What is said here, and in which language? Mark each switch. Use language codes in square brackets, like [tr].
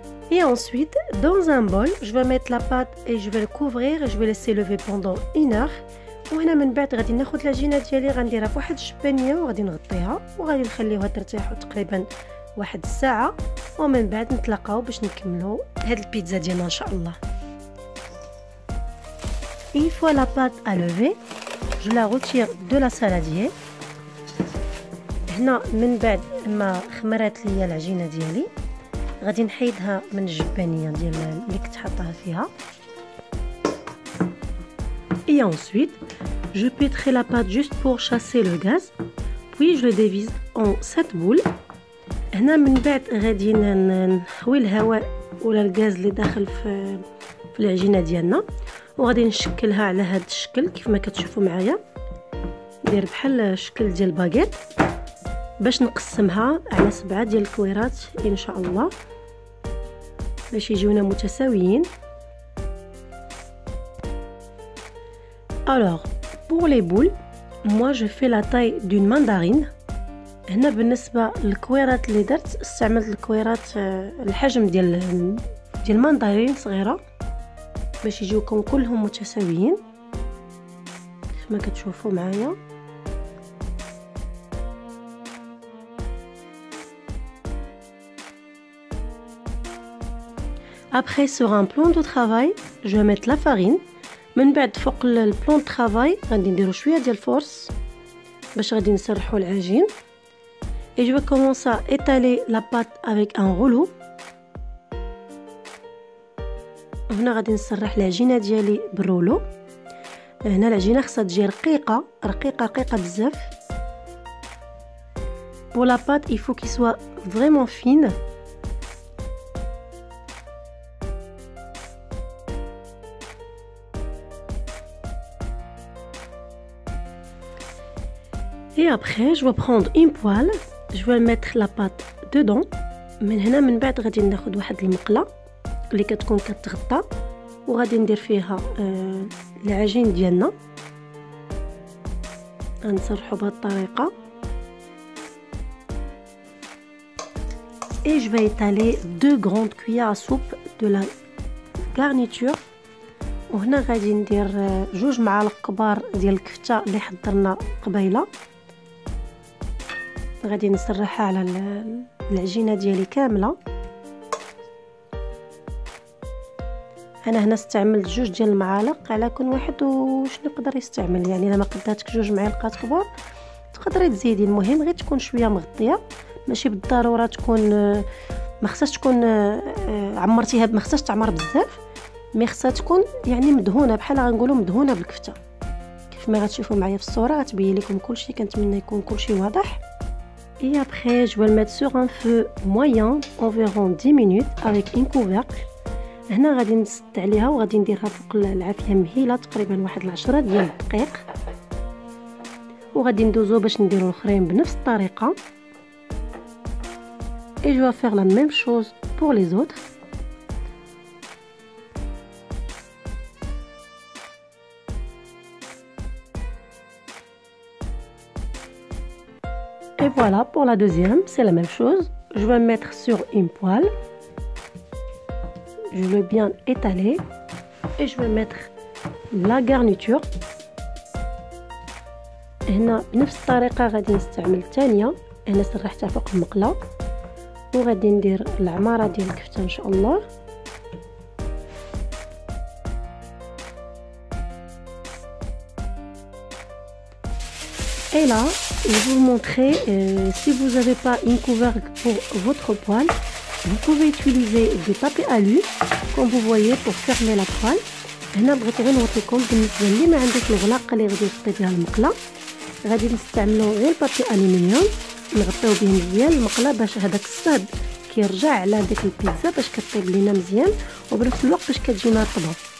[fr] Et ensuite, dans un bol, je vais mettre la pâte et je vais le couvrir et je vais laisser lever pendant 1 heure. [ar] وهنا من بعد غادي ناخذ العجينه ديالي غنديرها في واحد الجبانيه وغادي نغطيها وغادي نخليوها ترتاح تقريبا واحد الساعه، ومن بعد نتلاقاو باش نكملوا هاد البيتزا ديالنا ان شاء الله. [fr] Une fois la pâte à lever, je la retire de la saladier. [ar] هنا من بعد ما خمرات ليا العجينه ديالي غادي نحيدها من الجبانيه ديال اللي كنت حاطاها فيها. [fr] Et ensuite, je pétris la pâte juste pour chasser le gaz. Puis je le divise en 7 boules. [ar] هنا من بعد غادي نحوي الهواء ولا الغاز اللي داخل في العجينه ديالنا وغادي نشكلها على هذا الشكل كيف ما كتشوفوا معايا. ندير بحال الشكل ديال الباغيت باش نقسمها على 7 ديال الكويرات ان شاء الله باش يجيونا متساويين. [fr] Alors, pour les boules, moi je fais la taille d'une mandarine. [ar] هنا بالنسبه للكويرات اللي درت استعملت الكويرات الحجم ديال الماندارين صغيره باش يجيوكم كلهم متساويين كيف ما كتشوفوا معايا. [fr] Après sur un plan de travail, je vais mettre la farine. [ar] من بعد فوق البلان دو طرافاي غادي نديرو شويه ديال الفورس باش غادي نسرحوا العجين. [fr] Et je vais commencer à étaler la pâte avec un rouleau. [ar] هنا غادي نسرح العجينه ديالي بالرولو. هنا العجينه خصها تجي رقيقه بزاف. [fr] Pour la pâte, il faut qu'il soit vraiment fine. Et après, je vais prendre une poêle, je vais mettre la pâte dedans. [ar] من هنا من بعد غادي ناخذ واحد المقله اللي كتكون كتغطى وغادي ندير فيها العجين ديالنا. غنسرحو بهذه الطريقه. Et je vais étaler 2 grandes cuillères à soupe de la garniture. وهنا غادي ندير 2 معالق كبار ديال الكفته اللي حضرنا قبيله. غادي نسرحها على العجينه ديالي كامله. انا هنا استعملت 2 ديال المعالق على كل واحد واش يقدر يستعمل. يعني الا ما قداتك 2 معالق كبار تقدري تزيدي، المهم غير تكون شويه مغطيه، ماشي بالضروره تكون ما خصهاش تكون عمرتيها، ما خصهاش تعمر بزاف، مي خصها تكون يعني مدهونه، بحال غنقولوا مدهونه بالكفته. كيف ما غتشوفوا معايا في الصوره غتبين لكم كلشي، كنتمنى يكون كلشي واضح. [fr] Et après je vais le mettre sur un feu moyen environ 10 minutes avec une couvercle. [ar] هنا غادي نسد عليها وغادي نديرها فوق العافيه مهيله تقريبا واحد 10 ديال الدقائق، وغادي ندوزو باش نديرو الاخرين بنفس الطريقه. [fr] Et je vais faire la même chose pour les autres. Et voilà pour la deuxième, c'est la même chose. Je vais mettre sur une poêle. Je vais bien étaler et je vais mettre la garniture. [ar] هنا بنفس الطريقه غادي نستعمل الثانيه. انا سرحتها فوق المقله وغادي ندير العماره ديال الكفته ان شاء الله. [fr] Et là, je vais vous montrer, si vous n'avez pas une couvercle pour votre poêle, vous pouvez utiliser des papiers alu, comme vous voyez, pour fermer la poêle. [ar] هنا بغيت غير نوريكم بالنسبه اللي ما عندك الغلاق اللي غادي يغطي بها المقله، غادي نستعملوا غير بابي الومنيوم نغطيو به مزيان المقله باش هذاك الصهد كيرجع على ديك البيتزا باش كطيب لينا مزيان، وبنفس الوقت باش كتجينا رطبه.